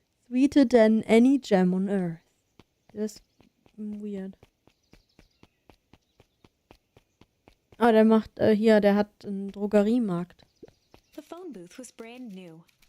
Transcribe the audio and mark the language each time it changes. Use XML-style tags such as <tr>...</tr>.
<en>Sweeter than any gem on earth.</en> <de>Das ist weird. Oh, der macht, der hat einen Drogeriemarkt.</de> <en>The phone booth was brand new.</en>